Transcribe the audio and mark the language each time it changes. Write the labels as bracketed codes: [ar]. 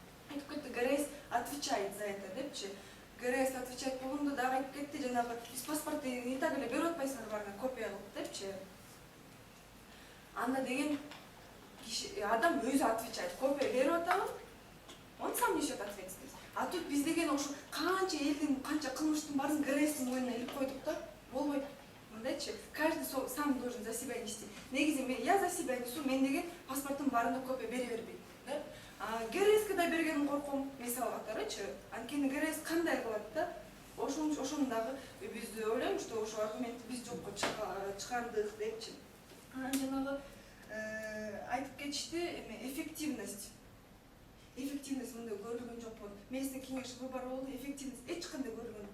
[ky] Айтып кетти, ГРС [ru] отвечает за это [ky] депчи. ГРС отвечать болгондо дагы айтып кетти, жанагы биз паспортты и так эле берип атпайсыңар баарына копия кылып депчи. Анда деген адам өзү отвечает, копия берип атабы, [ru] он сам несет ответственность. [ky] А тут биз деген ошо канча элдин канча кылмыштын баарын ГРСтин мойнуна илип койдук да, болбойт. Мындайчы, [ru] каждый сам должен за себя нести. [ky] Негизи [ru] я за себя несу, [ky] мен деген паспорттун баарына копия бере бербейм, да? ГРСке да бергенин корком, мисалга карачы. Анткени ГРС кандай кылат да? Ошону дагы биз ойлойм, что ошо аргументти биз жокко чыгардык депчи. Жанагы айтып кетишти, эффективность. Эффективность мындай көрүлгөн жок болду. Местный кеңеш выбор болду, эффективность эч кандай көрүлгөн.